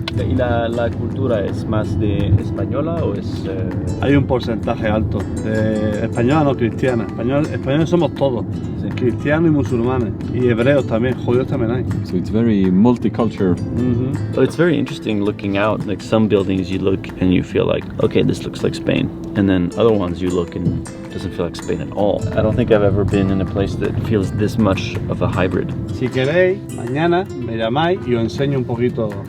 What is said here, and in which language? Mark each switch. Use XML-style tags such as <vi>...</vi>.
<es>¿Y la cultura es más de española o es...? Hay un porcentaje alto de española, no cristiana. Españoles somos todos, Sí. cristianos y musulmanes, y hebreos también, judíos también hay.</es> <en>So it's very multicultural. But it's very interesting looking out. Like some buildings you look and you feel like, okay, this looks like Spain. And then other ones you look and it doesn't feel like Spain at all. I don't think I've ever been in a place that feels this much of a hybrid.</en> <es>Si queréis, mañana me llamáis y os enseño un poquito</es>